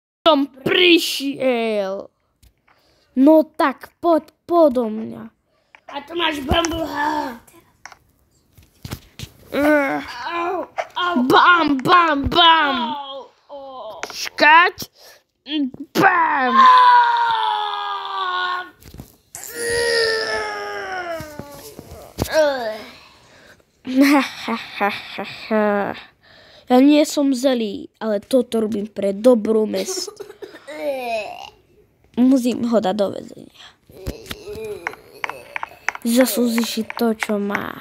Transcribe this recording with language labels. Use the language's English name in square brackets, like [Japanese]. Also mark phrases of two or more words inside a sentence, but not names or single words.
[Slovak] som prišiel. No tak poď podo mňa. A tu máš bambu. Bam, bam, bam. Škať. Bam. Ja nie som zlý, ale toto robím pre dobrú mesto. Musím ho dať do väzenia. Zaslúži si to, čo má.